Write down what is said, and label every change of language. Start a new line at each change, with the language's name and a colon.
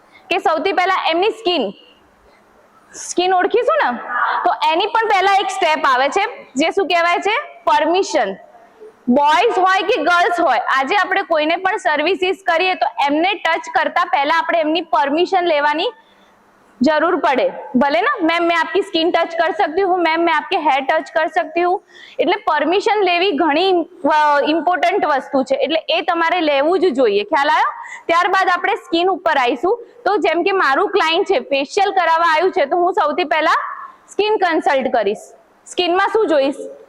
Gujarati: કે સૌથી પહેલા એમની સ્કિન ઓળખીશું ને, તો એની પણ પહેલા એક સ્ટેપ આવે છે જે શું કહેવાય છે? પરમિશન. બોયઝ હોય કે ગર્લ્સ હોય, આજે આપણે કોઈને પણ સર્વિસીસ કરીએ તો એમને ટચ કરતા પહેલા આપણે એમની પરમિશન લેવાની
Hindi: जरूर पड़े. भले ना मैम मैं आपकी स्किन टच कर सकती हूँ, मैम मैं आपके हेयर टच कर सकती हूँ.
Gujarati: એટલે પરમિશન લેવી ઘણી ઇમ્પોર્ટન્ટ વસ્તુ છે એટલે એ તમારે લેવું જ જોઈએ. ખ્યાલ આવ્યો? ત્યારબાદ આપણે સ્કિન ઉપર આવીશું. તો જેમ કે મારું ક્લાયન્ટ છે, ફેશિયલ કરાવવા આવ્યું છે તો હું સૌથી પહેલા સ્કિન કન્સલ્ટ કરીશ. સ્કિનમાં શું જોઈશ?